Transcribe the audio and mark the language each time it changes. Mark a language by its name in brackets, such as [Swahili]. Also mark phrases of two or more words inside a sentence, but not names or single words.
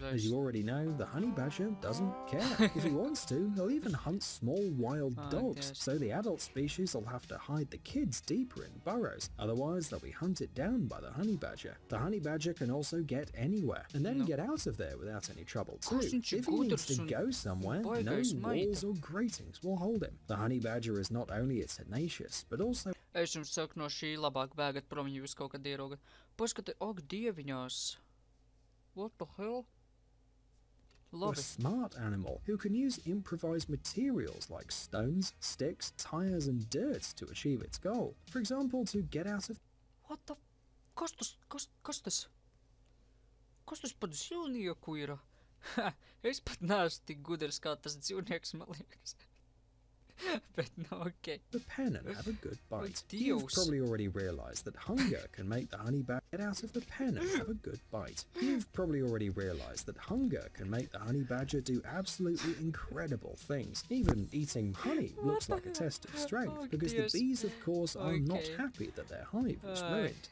[English] But as you already know, the honey badger doesn't care. If he wants to, he'll even hunt small wild dogs, so the adult species will have to hide the kids deeper in burrows. Otherwise, they'll be hunted down by the honey badger. The honey badger can also get anywhere and then get out of there without any trouble too. If he needs to go somewhere, no walls or gratings will hold him. The honey badger is not only tenacious, but also... [Latvian] Es jums saku, no šī labāk bēgat prom, ja jūs kaut kad ieraugat. Paskati, ak, dieviņās. [English] What the hell? a smart animal who can use improvised materials like stones, sticks, tires and dirt to achieve its goal. For example, to get out of... What the... [Latvian] Kas tas? Kas tas pat dzīvnieku ir? Es pat neesmu tik gudrs kā tas dzīvnieks, man liekas. [English] But no, okay. The pen and have a good bite. Oh, You've probably already realised that hunger can make the honey badger get out of the pen and have a good bite. You've probably already realised that hunger can make the honey badger do absolutely incredible things. Even eating honey looks like a test of strength, because the bees, of course, are not happy that their hive was ruined.